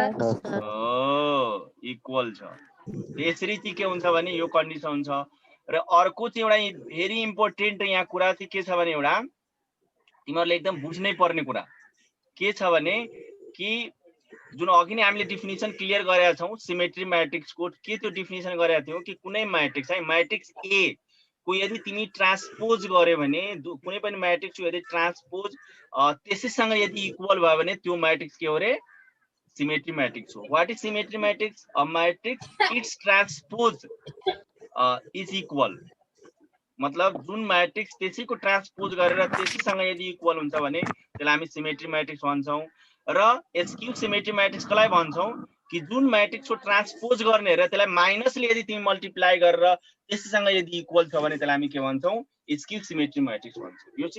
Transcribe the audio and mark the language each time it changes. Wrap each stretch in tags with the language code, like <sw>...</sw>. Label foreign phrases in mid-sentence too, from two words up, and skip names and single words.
<ne>हो इक्वल छ यसरी चाहिँ के हुन्छ भने यो कन्डिसन छ र अर्को चाहिँ एउटा</ne> <en>very important</en> <ne>यहाँ कुरा चाहिँ के छ भने एउटा तिमीहरुले एकदम बुझ्नै पर्ने कुरा के छ भने कि जुन अघि नै हामीले</ne> <en>definition clear</en> <ne>गरेका छौं</ne> <en>symmetry matrix</en> <ne>को के त्यो डेफिनेसन गरेका थियौ कि कुनै मैट्रिक्स है</ne> <en>matrix A</en> <ne>को यदि तिमी ट्रान्सपोज गर्यो भने कुनै पनि मैट्रिक्स यदि ट्रान्सपोज त्यसैसँग यदि इक्वल भयो भने त्यो मैट्रिक्स के हो रे</ne> <en>symmetry matrix</en> <ne>हो</ne> <en>what is symmetry matrix a matrix its transpose is equal</en> <ne>मतलब जुन मैट्रिक्स त्यसैको ट्रान्सपोज गरेर त्यसैसँग यदि इक्वल हुन्छ भने त्यसलाई हामी</ne> <en>symmetry matrix</en> <ne>भन्छौं र</ne> <en>skew symmetry matrix</en> <ne>कसलाई भन्छौं कि जुन म्याट्रिक्सको ट्रान्सपोज गर्ने र त्यसलाई माइनसले यदि तिमी मल्टिप्लाई गरेर त्यसैसँग यदि इक्वल छ भने त्यसलाई हामी के भन्छौँ</ne> <en>skew symmetry matrix</en> <ne>भन्छौँ।</ne>